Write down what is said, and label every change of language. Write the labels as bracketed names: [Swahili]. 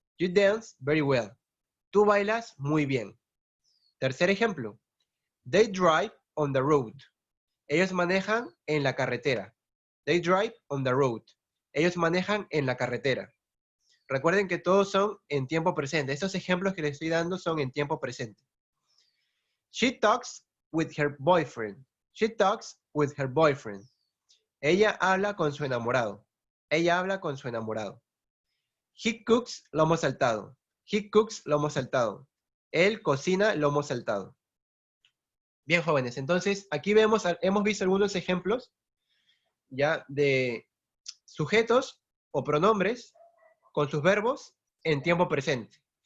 [English] You dance very well. [Spanish] Tú bailas muy bien. Tercer ejemplo. [English] They drive on the road. [Spanish] Ellos manejan en la carretera. [English] They drive on the road. [Spanish] Ellos manejan en la carretera. Recuerden que todos son en tiempo presente. Estos ejemplos que les estoy dando son en tiempo presente. [English] She talks with her boyfriend. She talks with her boyfriend. [Spanish] Ella habla con su enamorado. Ella habla con su enamorado. [English] He cooks lomo saltado. He cooks lomo saltado. [Spanish] Él cocina lomo saltado. Bien, jóvenes, entonces aquí hemos visto algunos ejemplos ya de sujetos o pronombres con sus verbos en tiempo presente.